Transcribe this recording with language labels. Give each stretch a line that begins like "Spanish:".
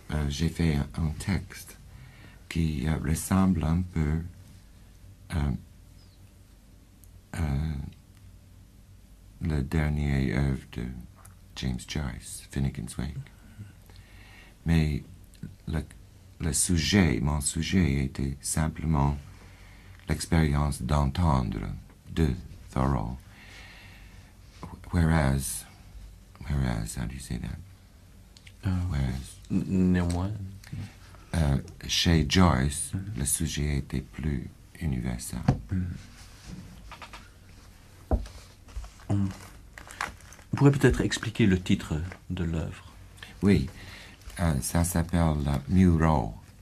French: J'ai fait un texte qui ressemble un peu la dernière œuvre de James Joyce, Finnegan's Wake. Mais le sujet, mon sujet était simplement l'expérience d'entendre de Thoreau.
English: Whereas, how do you say that?
French: Néanmoins. Chez Joyce, le sujet était plus universel. On pourrait peut-être expliquer le titre de l'œuvre. Oui, ça s'appelle Muro.